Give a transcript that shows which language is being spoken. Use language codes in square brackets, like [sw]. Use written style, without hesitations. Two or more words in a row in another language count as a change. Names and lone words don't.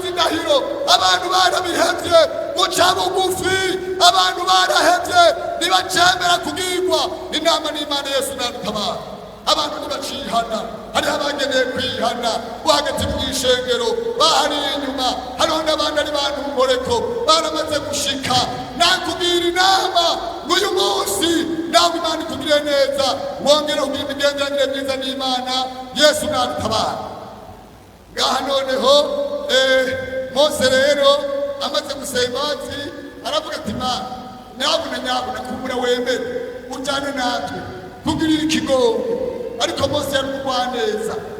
[rn] indahiro abantu barabihevye guca bugufi abantu barahevye ntibacemera kugirwa inama n'Imana Yesu nadutabare abantu ntibacihana hariho abageneye kwihana bo hagati mu ishengero bahariye inyuma hariho n'abandi ari bantu mumureko baramaze gushika nakubwira inama ng'uyu munsi nawe Imana ikugirire neza wongere ugira imigenderanire myiza n'Imana Yesu nadutabara ngaha noneho Mose rero amaze gusaba imbabazi aravuga ati Mana nyabuna kumbura wemere ujyane natwe kugirira ikigongo ariko Mose yari umugwaneza